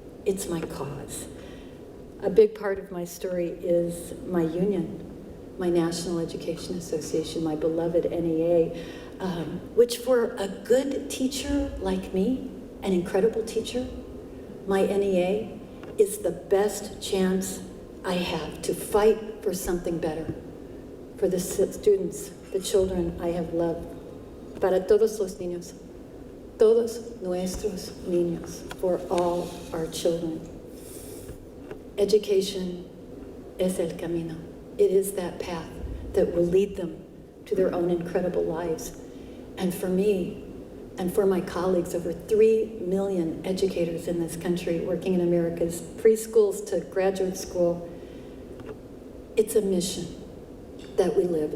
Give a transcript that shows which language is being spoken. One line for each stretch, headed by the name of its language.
English: It's my cause. A big part of my story is my union, my National Education Association, my beloved NEA, which for a good teacher like me, an incredible teacher, my NEA is the best chance I have to fight for something better, for the students, the children I have loved.
Spanish: Para todos los niños, todos nuestros niños,
English: for all our children.
Spanish: Education es el camino.
English: It is that path that will lead them to their own incredible lives. And for me, and for my colleagues, over 3 million educators in this country working in America's preschools to graduate school, it's a mission that we live.